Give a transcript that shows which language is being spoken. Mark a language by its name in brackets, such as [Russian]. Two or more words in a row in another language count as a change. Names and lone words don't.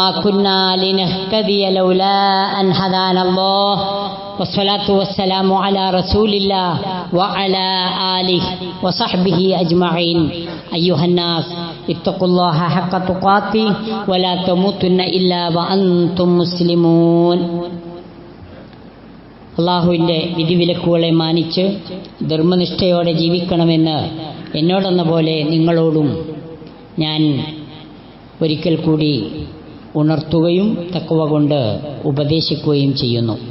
[Arabic] كنا لنهتدي لولا أن هدانا الله والصلاة والسلام على رسول الله وعلى آله وصحبه أجمعين. أيها الناس اتقوا الله حق تقاته ولا تموتن إلا وأنتم مسلمون. [Malayalam] അള്ളാഹുവിൻ്റെ വിധിവിലക്കുകളെ മാനിച്ച് ധർമ്മനിഷ്ഠയോടെ ജീവിക്കണമെന്ന് എന്നോടെന്ന പോലെ നിങ്ങളോടും ഞാൻ ഒരിക്കൽ കൂടി ഉണർത്തുകയും തഖ്വ കൊണ്ട് ഉപദേശിക്കുകയും ചെയ്യുന്നു.